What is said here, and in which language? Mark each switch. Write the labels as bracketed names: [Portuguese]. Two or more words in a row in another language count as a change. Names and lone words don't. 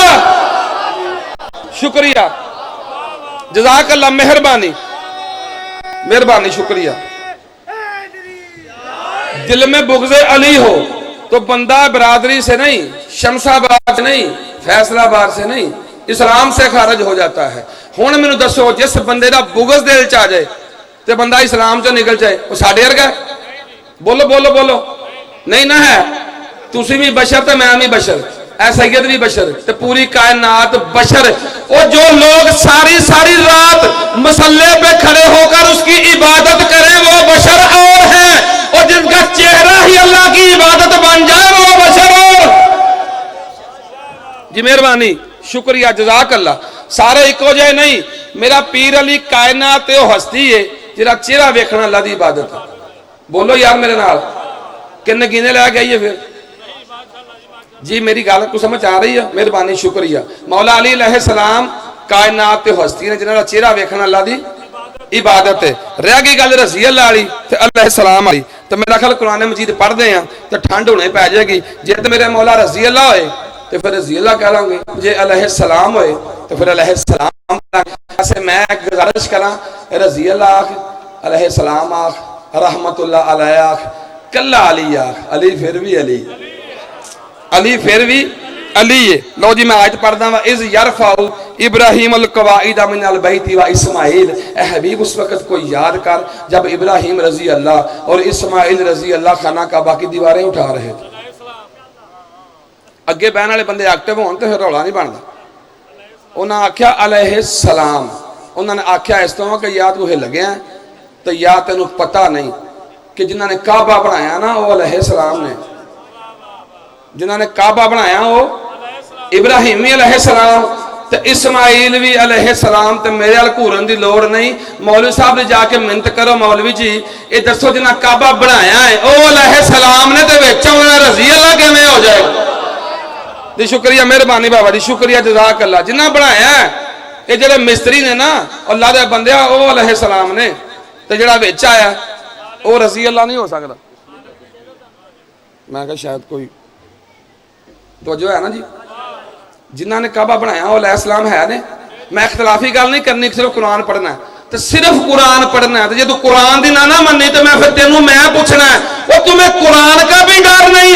[Urdu] شکریہ [Arabic] جزاک اللہ [Urdu] مہربانی مہربانی شکریہ. دل میں بغض علی ہو تو بندہ برادری سے نہیں شمس آباد سے نہیں فیصلہ آباد سے نہیں اسلام سے خارج ہو جاتا ہے. [Punjabi] ہن مینوں دسو جس بندے دا بغض دل چ آ جائے تے بندہ اسلام چ نکل جائے وہ ساڈے ورگا ہے؟ بولو بولو بولو نہیں نہ ہے. تسی بھی بشر تے میں بھی بشر اے سید بھی بشر تے پوری کائنات بشر. [Urdu] وہ جو لوگ ساری ساری رات مصلے پہ کھڑے ہو کر اس کی عبادت کریں وہ بشر اور ہیں اور جن کا چہرہ ہی اللہ کی عبادت بن جائے وہ بشر اور. جی مہربانی شکریہ [Arabic] جزاک اللہ. [Punjabi] سارے ایکو جائے نہیں. میرا پیر علی کائنات وہ ہستی ہے جرا چہرہ ویکھنا اللہ دی عبادت ہے. بولو یار میرے نال کن گینے لے گئی ہے پھر. [Urdu] جی میری گل کو سمجھ آ رہی ہے مہربانی شکریہ. [Punjabi] مولا علی علیہ السلام کائنات تے ہستی نے جنہاں دا چہرہ ویکھنا اللہ دی عبادت ہے. [Urdu] رہ گئی گل رضی اللہ علی تے علیہ السلام والی تو میرا خیال قرآن مجید پڑھ دے ہیں تو ٹھنڈ ہونے پہ جائے گی. [Punjabi] جے تے میرے مولا رضی اللہ ہوئے تو پھر رضی اللہ کہہ لوں گے. جے علیہ السلام ہوئے تو پھر علیہ السلام. ایسے میں گزارش کراں رضی اللہ آخ علیہ السلام آخ رحمت اللہ علیہ آخ کلا علی آخ علی پھر بھی علی علی پھر بھی علی ہے. لو جی میں آیت پڑھدا وا [Arabic] اذ یرفع ابراہیم القواعد من البیت و اسماعیل. [Urdu] اے حبیب اس وقت کو یاد کر جب ابراہیم رضی اللہ اور اسماعیل رضی اللہ خانہ کعبہ کی دیواریں اٹھا رہے تھے. [Punjabi] اگے بہن والے بندے ایکٹیو ہون تے پھر رولا نہیں بندا. انہاں آکھیا علیہ السلام. انہاں نے آکھیا اس طرح کہ یا تو لگے ہیں تو یا تینوں پتہ نہیں کہ جنہاں نے کعبہ بنایا نا وہ علیہ السلام نے. جنہاں نے کعبہ بنایا وہ ابراہیم علیہ السلام تے اسماعیل بھی علیہ السلام تے میرے ال گھورن دی لوڑ نہیں. مولوی صاحب نے جا کے منت کرو مولوی جی یہ دسو جنہاں کعبہ بنایا ہے وہ علیہ السلام نے تے وچ انہاں رضی اللہ کیویں ہو جائے گا. [Urdu] جی شکریہ مہربانی بابا جی شکریہ [Arabic] جزاک اللہ. [Punjabi] جنہاں بنایا ہے یہ جڑے مستری نے نا اللہ دے بندے وہ علیہ السلام نے تے جڑا وچ آیا وہ رضی اللہ نہیں ہو سکتا. [Urdu] میں کہا شاید کوئی توجہ ہے نا جی. [Punjabi] جنہاں نے کعبہ بنایا وہ علیہ السلام ہے نے. میں اختلافی گل نہیں کرنی صرف قرآن پڑھنا ہے تو صرف قرآن پڑھنا ہے. تو جب تو قرآن دی نہ مننی تو میں پھر تینوں میں پوچھنا ہے وہ تمہیں قرآن کا بھی ڈر نہیں.